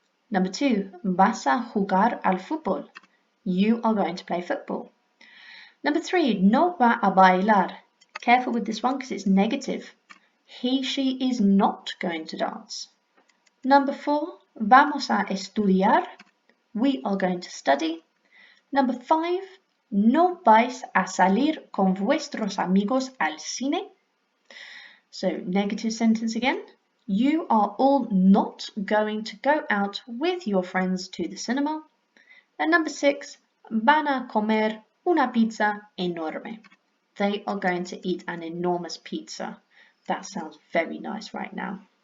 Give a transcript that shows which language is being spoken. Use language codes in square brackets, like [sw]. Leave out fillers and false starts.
[en] Number 2, [es] vas a jugar al fútbol. [en] You are going to play football. Number 3, [es] no va a bailar. [en] Careful with this one because it's negative. He, she is not going to dance. Number 4, [es] vamos a estudiar. [en] We are going to study. Number 5, [es] no vais a salir con vuestros amigos al cine. [en] So negative sentence again. You are all not going to go out with your friends to the cinema. And number 6, [es] van a comer una pizza enorme. [en] They are going to eat an enormous pizza. That sounds very nice right now.